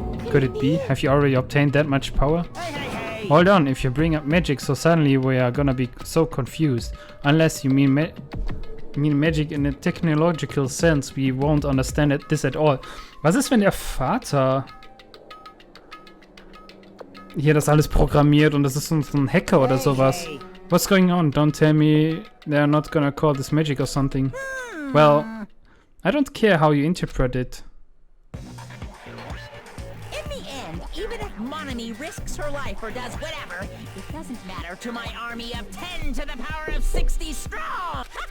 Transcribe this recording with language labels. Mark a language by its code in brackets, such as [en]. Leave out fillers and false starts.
[en] Could it be? Have you already obtained that much power? Hold on, if you bring up magic so suddenly we are gonna be so confused. Unless you mean magic in a technological sense, we won't understand this at all. [de] Was ist, wenn der Vater hier das alles programmiert und das ist so ein Hacker oder sowas? [en] What's going on? Don't tell me they're not gonna call this magic or something. Well, I don't care how you interpret it. even if Monomi risks her life or does whatever, it doesn't matter to my army of 10 to the power of 60 strong!